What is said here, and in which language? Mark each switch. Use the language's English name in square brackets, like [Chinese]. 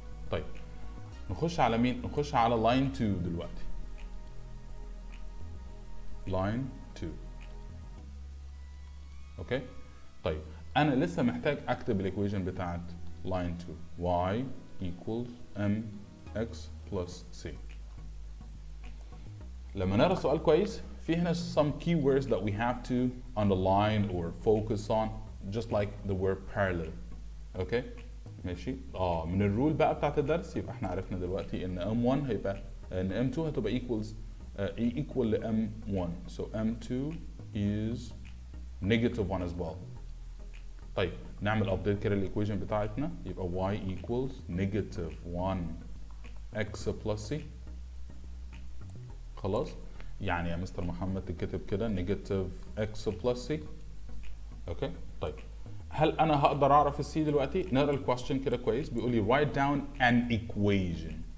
[Arabic] طيب نخش على مين؟ نخش على لاين 2 دلوقتي. لاين 2. اوكي؟ طيب انا لسه محتاج اكتب الايكويشن بتاعت لاين 2. [English] y equals mx plus c. [Arabic] لما نقرا السؤال كويس في هنا [English] some keywords that we have to underline or focus on, just like the word parallel. [Arabic] اوكي ماشي. من الرول بقى بتاعت الدرس يبقى احنا عرفنا دلوقتي ان m1 هيبقى ان m2 هتبقى equal ل m1, [English] so m2 is -1 as well. [Arabic] طيب نعمل ابديت كده الايكويشن بتاعتنا يبقى [English] y equals -1 x plus c. [Arabic] خلاص. يعني يا مستر محمد تكتب كده [English] -x plus c. [Arabic] اوكي. طيب هل انا هقدر اعرف السي دلوقتي؟ نقرا الكويستشن كده كويس. بيقول لي [English] write down an equation.